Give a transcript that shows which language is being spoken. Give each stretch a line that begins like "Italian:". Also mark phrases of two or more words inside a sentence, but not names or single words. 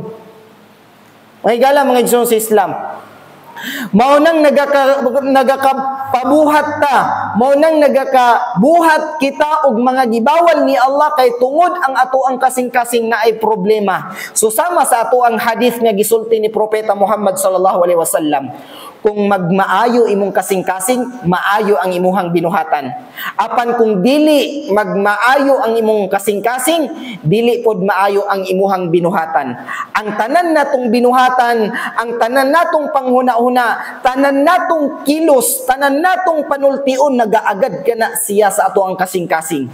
Cebuano: Mahigala mga igsoon sa Islam. Mao nang nagakapabuhat ta, mao nang nagakabuhat kita og mga gibawal ni Allah kay tungod ang ato ang kasing-kasing na ay problema. So sama sa ato ang hadith nga gisulti ni Propeta Muhammad
Arabic: صلى الله عليه وسلم,
Cebuano: kung magmaayo imong kasing-kasing, maayo ang imuhang binuhatan. Apan kung dili magmaayo ang imong kasing-kasing, dili pod maayo ang imuhang binuhatan. Ang tanan natong binuhatan, ang tanan natong panghuna-huna, tanan natong kilos, tanan natong panultion, nagaagad kana siya sa ato ang kasing-kasing.